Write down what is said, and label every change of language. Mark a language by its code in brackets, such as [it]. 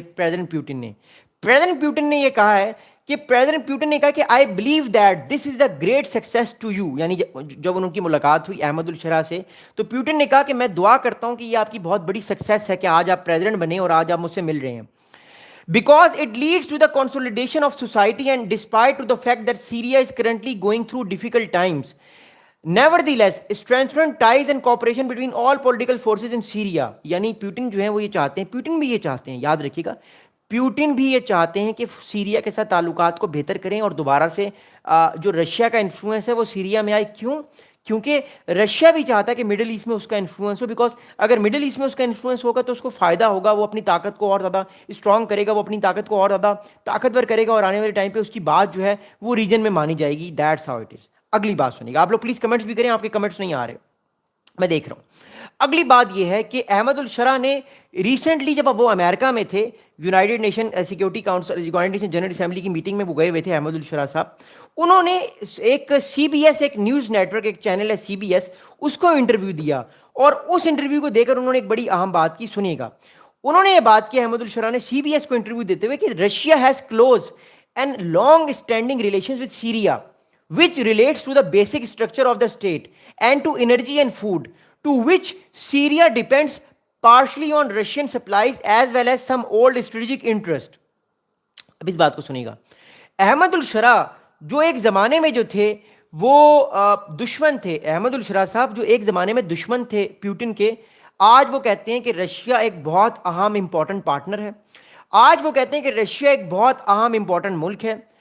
[ur] President Putin نے یہ کہا ہے کہ پریزیڈنٹ پیوٹن نے کہا کہ [en] I believe that this is a great success to you. [ur] یعنی جب ان کی ملاقات ہوئی احمد الشرا سے تو پیوٹن نے کہا کہ میں دعا کرتا ہوں کہ یہ آپ کی بہت بڑی سکسیس ہے کہ آج آپ پریزیڈنٹ بنے اور آج آپ مجھ سے مل رہے ہیں. [en] Because it leads to the consolidation of society, and despite to the fact that Syria is currently going through difficult times, nevertheless strengthened ties and cooperation between all political forces in Syria. [ur] یعنی Putin جو ہیں وہ یہ چاہتے ہیں، Putin بھی یہ چاہتے ہیں، یاد رکھیے گا، پیوٹن بھی یہ چاہتے ہیں کہ سیریا کے ساتھ تعلقات کو بہتر کریں اور دوبارہ سے جو رشیا کا انفلوئنس ہے وہ سیریا میں آئے. کیوں؟ کیونکہ رشیا بھی چاہتا ہے کہ مڈل ایسٹ میں اس کا انفلوئنس ہو، بیکاز اگر مڈل ایسٹ میں اس کا انفلوئنس ہوگا تو اس کو فائدہ ہوگا، وہ اپنی طاقت کو اور زیادہ اسٹرانگ کرے گا، وہ اپنی طاقت کو اور زیادہ طاقتور کرے گا، اور آنے والے ٹائم پہ اس کی بات جو ہے وہ ریجن میں مانی جائے گی. [en] That's how it is. [ur] اگلی بات سنیے گا، آپ لوگ پلیز کمنٹس بھی کریں، آپ کے کمنٹس نہیں آ رہے، میں دیکھ رہا ہوں. اگلی بات یہ ہے کہ احمد الشرا نے ریسنٹلی جب وہ امریکہ میں تھے، United nation security council, United nation general assembly کی میٹنگ میں وہ گئے ہوئے تھے احمد الشرا صاحب. انہوں نے ایک سی بی ایس، ایک نیوز نیٹ ورک، ایک چینل ہے سی بی ایس، اس کو انٹرویو دیا، اور اس انٹرویو کو دے کر انہوں نے ایک بڑی اہم بات کی. سنیے گا، انہوں نے یہ بات کی احمد الشرا نے سی بی ایس کو انٹرویو دیتے ہوئے کہ [en] Russia has close and long standing relations with Syria which relates to the basic structure of the state and to energy and food, to which Syria depends partially on Russian supplies as well as some old strategic interest. [ur] اب اس بات کو سنیے گا، احمد الشرا جو ایک زمانے میں جو تھے وہ دشمن تھے، احمد الشرا صاحب جو ایک زمانے میں دشمن تھے پیوٹن کے، آج وہ کہتے ہیں کہ رشیا ایک بہت اہم امپورٹنٹ پارٹنر ہے. آج وہ کہتے ہیں کہ رشیا ایک بہت اہم امپورٹنٹ ملک ہے.